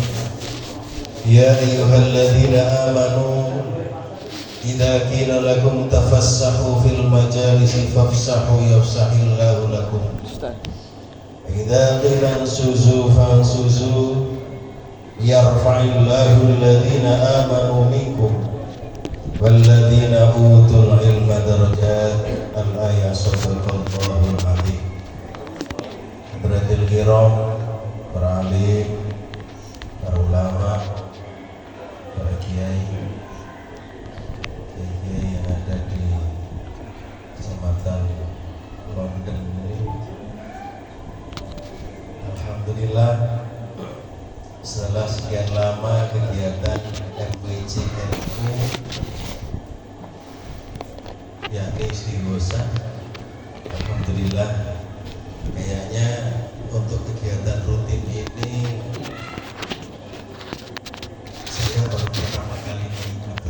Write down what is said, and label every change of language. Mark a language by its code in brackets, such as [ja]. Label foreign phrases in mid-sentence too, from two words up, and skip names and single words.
[ar] يا أيها الذين آمنوا إذا قيل لكم تفسحوا في المجالس فافسحوا يفسح الله لكم إذا قيل انشزوا فانشزوا يرفع الله الذين آمنوا منكم والذين أوتوا العلم درجات. الآية صدق الله العظيم. حاضرين كرام, [id] para alim, para ulama, para kiai yang ada di Kecamatan London ini. Alhamdulillah, setelah sekian lama kegiatan MWCNU yakni istighosah, alhamdulillah kayaknya untuk kegiatan rutin ini saya baru pertama kali mengikuti.